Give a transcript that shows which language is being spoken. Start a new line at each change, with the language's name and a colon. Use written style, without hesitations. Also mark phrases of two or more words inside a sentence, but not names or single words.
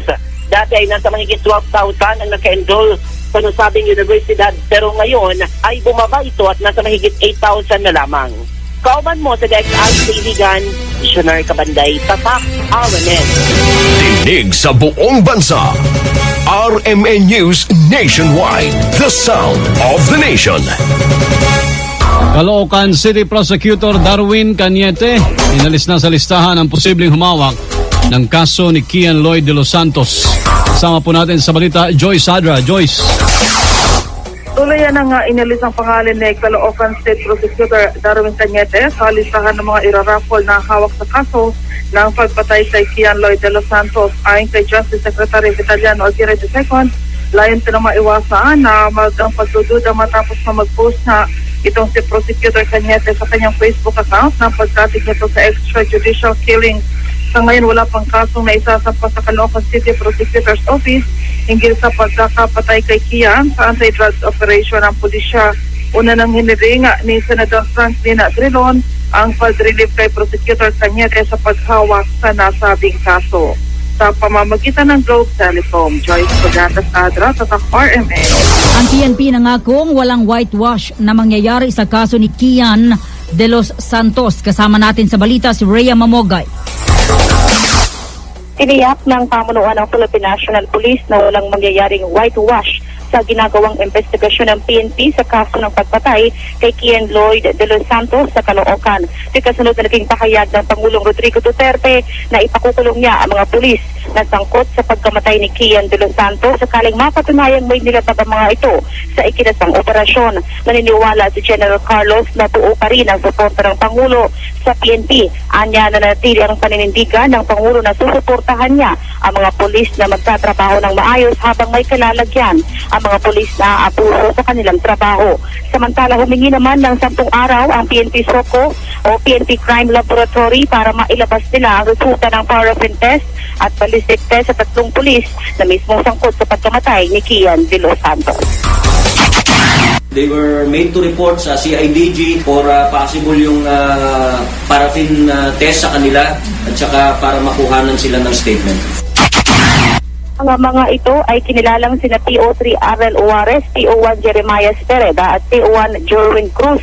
Filipino: Dati ay nasa mahigit 12,000 ang naka-enroll sa nasabing universidad pero ngayon ay bumaba ito at nasa mahigit 8,000 na lamang. Kauban mo sa DXI Iligan, Missioner Cabanday, Tatak, RMN. Tinig sa buong bansa.
English: RMN News Nationwide, the sound of the nation.
Filipino: Caloocan City Prosecutor Darwin Cañete inalis na sa listahan ang posibleng humawak ng kaso ni Kian Lloyd de los Santos. Kasama po natin sa balita, Joyce Adra. Joyce. Tuloy na nga inalis ang pangalan ni Caloocan State Prosecutor Darwin Cañete sa listahan ng mga iraraffle na hawak sa kaso ng pagpatay kay Kian Lloyd de los Santos. Ayon kay Justice Secretary Vitaliano Aguirre II, layon na maiwasan na ang pagdududa matapos na mag-post na itong si Prosecutor Cañete sa kanyang Facebook account na pagkatig nito sa
English: extrajudicial killing.
Filipino: Sa ngayon, wala pang kasong na isasampa sa Caloocan City Prosecutor's Office hinggil sa pagkakapatay kay Kian sa anti-drugs operation ng pulisya. Una nang hiniring ni Senator Franklin Drilon ang pag-relieve kay Prosecutor Cañete sa paghawak sa nasabing kaso. Sa pamamagitan ng Globe Telecom, Joyce Pagatas Adra, Tatak RMN. Ang PNP nangakong walang whitewash na mangyayari sa kaso ni Kian de los Santos. Kasama natin sa balita si Rhea Mamogay. Tiniyak ng pamunuan ng Philippine National Police na walang mangyayaring whitewash sa ginagawang investigasyon ng PNP sa kaso ng pagpatay kay Kian Lloyd de los Santos sa Caloocan. Di kasunod na naging pahayag ng Pangulong Rodrigo Duterte na ipakukulong niya ang mga pulis na sangkot sa pagkamatay ni Kian de los Santos sakaling mapatunayang may nilabag ang mga ito sa ikinasang operasyon. Naniniwala si General Carlos na buo pa rin ang suporta ng Pangulo sa PNP. Anya na natili ang paninindigan ng Pangulo na susuportahan niya ang mga pulis na magtatrabaho ng maayos habang may kalalagyan ang mga pulis na abuso sa kanilang trabaho. Samantala, humingi naman ng 10 araw ang PNP SOCO o PNP Crime Laboratory para mailabas nila ang resulta ng
English: paraffin test
Filipino: at
English: ballistic test
Filipino: sa 3 pulis na mismo sangkot sa pagkamatay ni Kian de los Santos.
English: They were made to report sa CIDG for possible yung paraffin test
Filipino: sa kanila at saka para makuhanan sila ng
English: statement.
Filipino: Ang mga ito ay kinilalang sina PO3 Arel Juarez, PO1 Jeremiah Pereda at PO1 Jorwin Cruz.